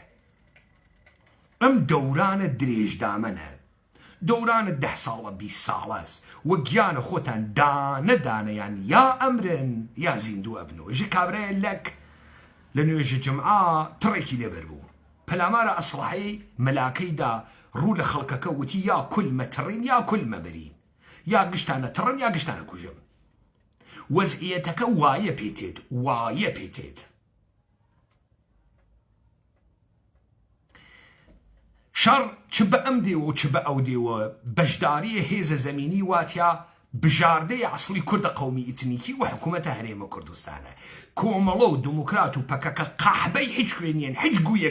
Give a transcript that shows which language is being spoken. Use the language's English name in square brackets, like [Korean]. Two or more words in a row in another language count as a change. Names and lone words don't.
[Central Kurdish] ئەم دەورانە درێژدامەنە، دەورانە 10 ساڵە 20 ساڵەس وە گیانە خۆتان دانەدانەیان یا ئەمرن یا زیندوو ئەبنەوە. ژە کابرایە لەک لە نوێژە جمعا تڕێکی لێبەر بوو. پەلامارە ئەسڵحەی مەلاکەیدا ڕوو لە خەڵکەکە وتی یا کول مەتڕین یا کول مەبەرین، یا گشتانە تڕن یا گشتانە کوژم. وەزعیەتەکە وایە پێتێت وایە پێتێت شەڕ چ بە ئەم دێوە و چ بە ئەو دێوە بەشداریە هێزە زەمینی واتیا بژاردەی عسڵی کوردە قەومی ئیتنیکی و حکوومەتە هەرێمە کوردستانە کۆمەڵە و دموکرات و پەکەکە قاحبەی هیچ کوێنیان هیچ گویەک